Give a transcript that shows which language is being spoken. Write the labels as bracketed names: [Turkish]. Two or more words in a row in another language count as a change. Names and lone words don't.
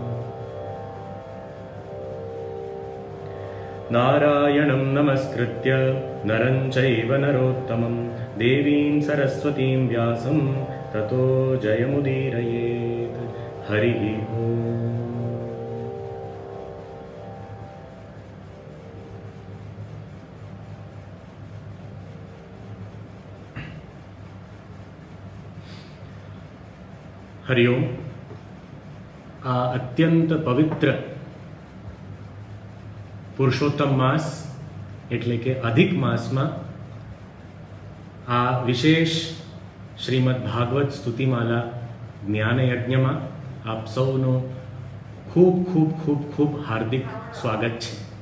[Sanskrit] नारायणं नमस्कृत्य नरं चैव नरोत्तमं देवीं सरस्वतीं व्यासं ततो जयमुदीरयेत्। हरिः ओम्। હરિઓમ. [Gujarati] આ અત્યંત પવિત્ર પુરુષોત્તમ માસ એટલે કે અધિક માસમાં આ વિશેષ શ્રીમદ ભાગવત સ્તુતિમાલા જ્ઞાન યજ્ઞમાં આપ સૌનો ખૂબ ખૂબ ખૂબ ખૂબ હાર્દિક સ્વાગત છે.